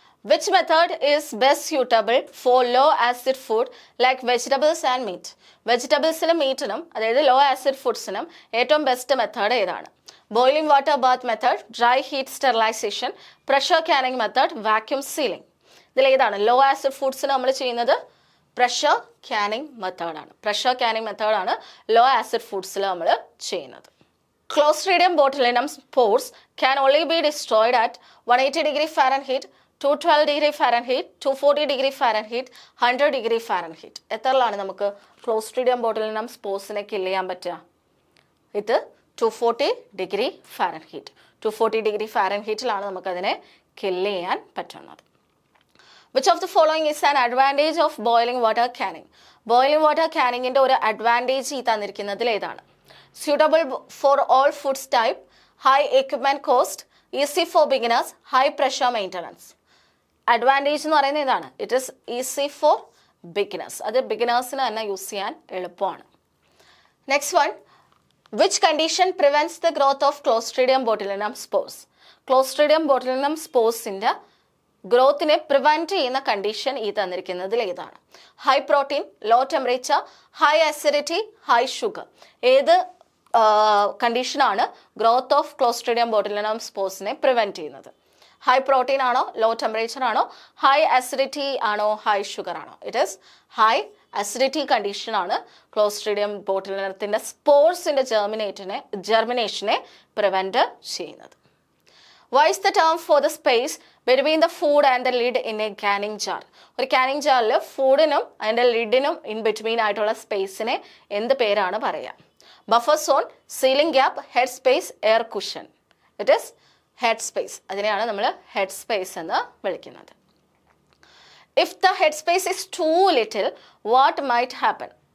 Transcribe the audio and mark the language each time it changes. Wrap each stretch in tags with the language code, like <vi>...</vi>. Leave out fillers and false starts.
<en>Which method is best suitable for low acid food like vegetables and meat?</en> <ml>വെജിറ്റബിൾസിനും മീറ്റിനും, അതായത് law acid ഫുഡ്സിനും ഏറ്റവും best method ഏതാണ്?</ml> <en>Boiling water bath method, dry heat sterilization, pressure canning method, vacuum sealing.</en> <ml>ഇതിലേതാണ് law acid ഫുഡ്സിന് നമ്മൾ ചെയ്യുന്നത്? Pressure canning മെത്തേഡാണ്. Pressure canning മെത്തേഡാണ് law acid ഫുഡ്സിൽ നമ്മൾ ചെയ്യുന്നത്.</ml> <en>Clostridium botulinum spores can only be destroyed at 180 degree Fahrenheit, 212 degree Fahrenheit, 240 degree Fahrenheit, 100 degree Fahrenheit.</en> <ml>എത്രയാണ് നമുക്ക് Clostridium botulinum സ്പോർസിനെ kill ചെയ്യാൻ പറ്റുക? ഇത് 240 ഡിഗ്രി ഫാരൻഹീറ്റ്. 240 ഡിഗ്രി ഫാരൻഹീറ്റിലാണ് നമുക്കതിനെ കില്ല് ചെയ്യാൻ പറ്റുന്നത്.</ml> <en>Which of the following is an advantage of boiling water canning?</en> <ml>Boiling water കാനിങ്ങിൻ്റെ ഒരു advantage ഈ തന്നിരിക്കുന്നതിൽ ഏതാണ്?</ml> <en>Suitable for all foods type, high equipment cost, easy for beginners, high pressure maintenance.</en> <ml>Advantage എന്ന് പറയുന്നത് ഇതാണ്.</ml> <en>It is easy for beginners.</en> <ml>അത് ബിഗിനേഴ്സിന് തന്നെ use ചെയ്യാൻ എളുപ്പമാണ്.</ml> <en>Next one, which condition prevents the growth of clostridium botulinum spores?</en> <ml>Clostridium botulinum സ്പോർസിൻ്റെ ഗ്രോത്തിനെ prevent ചെയ്യുന്ന condition ഈ തന്നിരിക്കുന്നതിൽ ഏതാണ്?</ml> <en>High protein, low temperature, high acidity, high sugar.</en> <ml>ഏത് കണ്ടീഷനാണ് growth of Clostridium botulinum സ്പോർസിനെ prevent ചെയ്യുന്നത്? ഹൈ പ്രോട്ടീൻ ആണോ, low temperature ആണോ, high acidity ആണോ, high sugar ആണോ?</ml> <en>it is high acidity</en> <ml>കണ്ടീഷനാണ് ക്ലോസ്ട്രീഡിയം ബോട്ടുലിനത്തിൻ്റെ സ്പോർസിൻ്റെ ജെർമിനേഷനെ പ്രിവെൻറ്റ് ചെയ്യുന്നത്.</ml> <en>Why is the term for the space between the food and the lid in a canning jar?</en> <ml>ഒരു Canning ജാറിൽ ഫുഡിനും അതിൻ്റെ ലിഡിനും in between ആയിട്ടുള്ള സ്പേസിനെ എന്ത് പേരാണ് പറയുക?</ml> <en>Buffer zone, sealing gap, head space, air cushion. It is head space.</en> <ml>അതിനെയാണ് നമ്മൾ head space എന്ന് വിളിക്കുന്നത്.</ml> <en>If the head space is too little what might happen?</en>